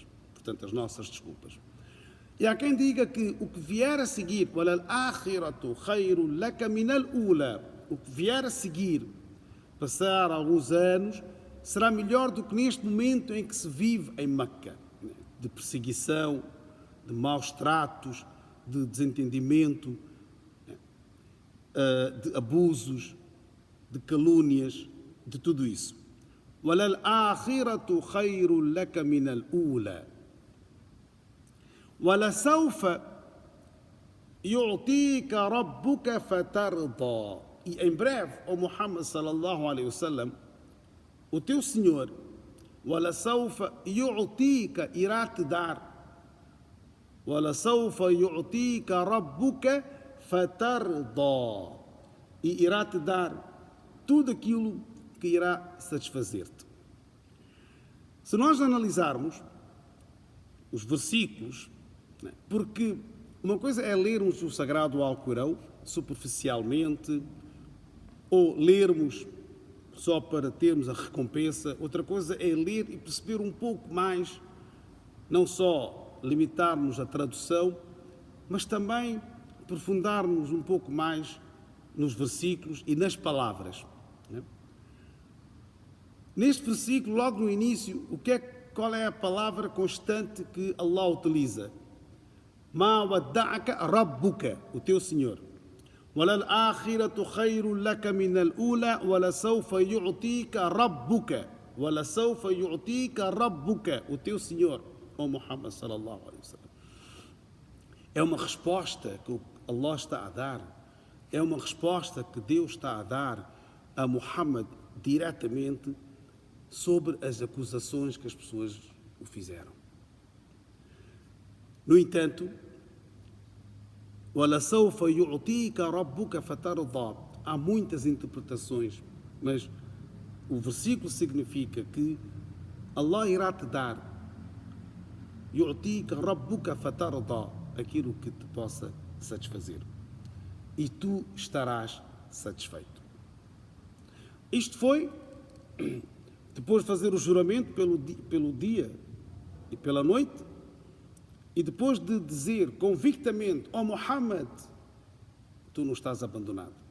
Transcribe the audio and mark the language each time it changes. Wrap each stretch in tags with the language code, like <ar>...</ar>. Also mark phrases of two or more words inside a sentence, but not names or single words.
<pt>Portanto, as nossas desculpas. E há quem diga que o que vier a seguir, o que vier a seguir, passar alguns anos, será melhor do que neste momento em que se vive em Meca, de perseguição, de maus tratos, de desentendimento, de abusos, de calúnias, de tudo isso.</pt> <ar>وَلَلْآخِرَةُ خَيْرٌ لَكَ مِنَ الْأُولَى وَلَسَوْفَ يُعْطِيكَ رَبُّكَ فَتَرْضَى.</ar> <pt>E em breve, ó Muhammad</pt> <ar>صلى الله عليه وسلم,</ar> <pt>o teu Senhor,</pt> <ar>وَلَسَوْفَ يُعْطِيكَ,</ar> <pt>irá te dar,</pt> <ar>وَلَسَوْفَ يُعْطِيكَ رَبُّكَ فَتَرْضَى,</ar> <pt>e irá te dar tudo aquilo que irá satisfazer-te. Se nós analisarmos os versículos, porque uma coisa é lermos o Sagrado Alcorão superficialmente, ou lermos só para termos a recompensa, outra coisa é ler e perceber um pouco mais, não só limitarmos a tradução, mas também aprofundarmos um pouco mais nos versículos e nas palavras. Né? Neste versículo, logo no início, qual é a palavra constante que Allah utiliza?</pt> <ar>ما ودعك ربك,</ar> <pt>o teu Senhor.</pt> <ar>وَلَلْآخِرَةُ خَيْرٌ لَكَ مِنَ الْأُولَى وَلَسَوْفَ يُعْطِيكَ رَبُّكَ وَلَسَوْفَ يُعْطِيكَ رَبُّكَ,</ar> <pt>o teu Senhor, ó Muhammad</pt> <ar>صلى الله عليه وسلم.</ar> <pt>É uma resposta que Allah está a dar, é uma resposta que Deus está a dar a Muhammad diretamente sobre as acusações que as pessoas o fizeram. No entanto,</pt> <ar>وَلَسَوْفَ يُعْطِيكَ رَبُّكَ فَتَرْضَى,</ar> <pt>há muitas interpretações, mas o versículo significa que Allah irá te dar</pt> <ar>يُعْطِيكَ رَبُّكَ فَتَرْضَى,</ar> <pt>aquilo que te possa satisfazer, e tu estarás satisfeito. Isto foi depois de fazer o juramento pelo dia e pela noite, e depois de dizer convictamente: ó Muhammad, tu não estás abandonado.</pt>